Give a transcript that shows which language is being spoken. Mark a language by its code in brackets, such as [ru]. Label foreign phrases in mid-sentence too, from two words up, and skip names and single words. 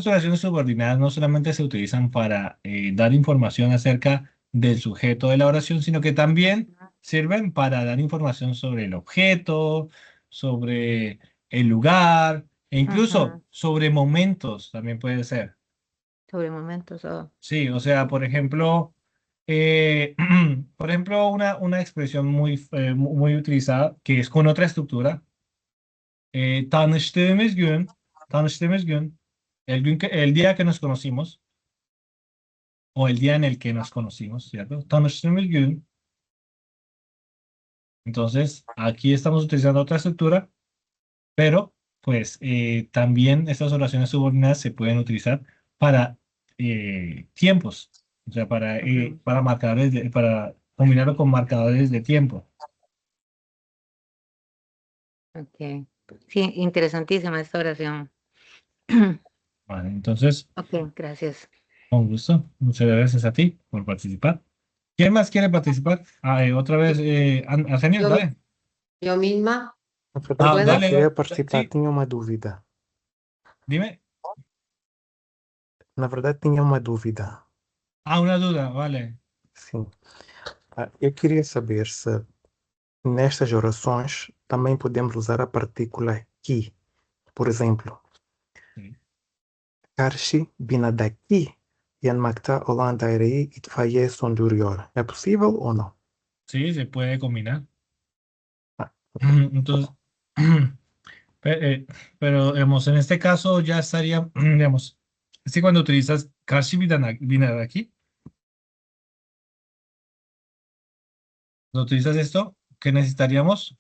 [es] estas oraciones subordinadas no solamente se utilizan para dar información acerca del sujeto de la oración, sino que también sirven para dar información sobre el objeto, sobre el lugar, e incluso Ujú. sobre momentos también puede ser. Sobre momentos. Oh. Sí, o sea, por ejemplo, eh, una expresión muy utilizada que es con otra estructura. [tr] Tanıştığımız gün, [es] el día que nos conocimos, o el día en el que nos conocimos, ¿cierto? [tr] Tanıştığımız gün. [es] Entonces, aquí estamos utilizando otra estructura, pero pues también estas oraciones subordinadas se pueden utilizar para tiempos, o sea, Ujú. para marcadores, para combinarlo con marcadores de tiempo. Ok. Sí, interesantísima esta oración. Vale, entonces, Ok, gracias. con gusto. Muchas gracias a ti por participar. ¿Quién más quiere participar? Otra vez, Arsenio, Yo, mi- dale. yo misma, [pt] Na verdade, eu [es] ¿puedo? Dale, [pt] queria participar, [es] sí, [pt] tinha uma dúvida. [es] dime. [pt] Na verdade, tinha uma dúvida. [es] Una duda, vale. [pt] Sim. Eu queria saber se nestas orações também podemos usar a partícula ki. Por exemplo, [es] Sí, [tr] karşı binadaki yanmakta olan daireyi itfaiye söndürüyor. [es] ¿Es posible o no? sí, se puede combinar. Ah, Entonces, pero, digamos, en este caso ya estaría, digamos, es que cuando utilizas [tr] Kashi Binaraki, [es] cuando utilizas esto, ¿qué necesitaríamos?